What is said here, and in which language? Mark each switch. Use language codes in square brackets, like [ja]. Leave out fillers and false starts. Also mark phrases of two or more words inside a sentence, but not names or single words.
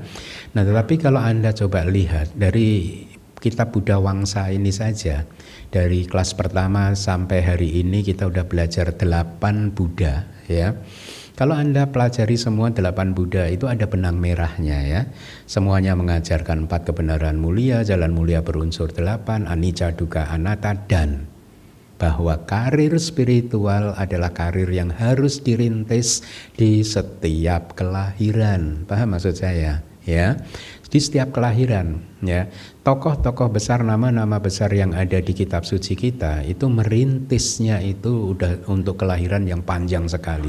[id] Nah, tetapi kalau Anda coba lihat dari kitab Buddha Wangsa ini saja, dari kelas pertama sampai hari ini kita udah belajar 8 Buddha ya. Kalau Anda pelajari semua 8 Buddha itu ada benang merahnya ya. Semuanya mengajarkan 4 kebenaran mulia, jalan mulia berunsur 8, [pi] anicca, dukkha, anatta, [id] dan bahwa karir spiritual adalah karir yang harus dirintis di setiap kelahiran. Paham maksud saya? Ya, di setiap kelahiran. Ya, tokoh-tokoh besar, nama-nama besar yang ada di kitab suci kita itu merintisnya itu udah untuk kelahiran yang panjang sekali.